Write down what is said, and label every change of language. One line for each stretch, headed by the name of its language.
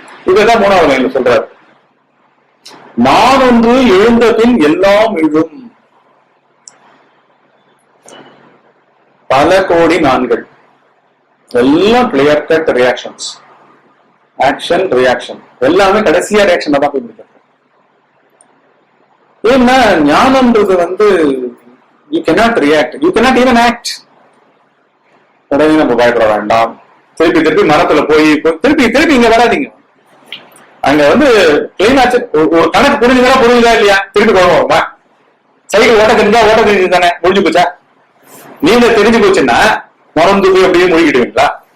Tamil: இதுதான் 3வது லைன்ல சொல்றாரு. நான் ஒன்று எழுந்த பின் எல்லாம் எழும். பல கோடி நான்கள் எல்லாம் clear cut reactions, action reaction, எல்லாமே கடைசியா ரியாக்ஷன் தான் போய் முடிக்கிறது. ஏன்னா ஞானம்ன்றது
English: you cannot react, you cannot even act.
Tamil: உடனே நம்ம பயப்பட வேண்டாம். திருப்பி திருப்பி மரத்துல போய் திருப்பி திருப்பி இங்க வராதிங்க. அங்க கிளீன் ஆச்சு, ஒரு கணக்கு புரிஞ்சுதா இல்லையா? திருப்பி போடுவோம். சைக்கிள் ஓட்ட தெரிஞ்சா ஓட்ட தெரிஞ்சு தானே முடிஞ்சு போச்சா? நீங்க தெரிஞ்சு போச்சுன்னா மறந்து போய் அப்படியே மூழ்கிடுவீங்களா?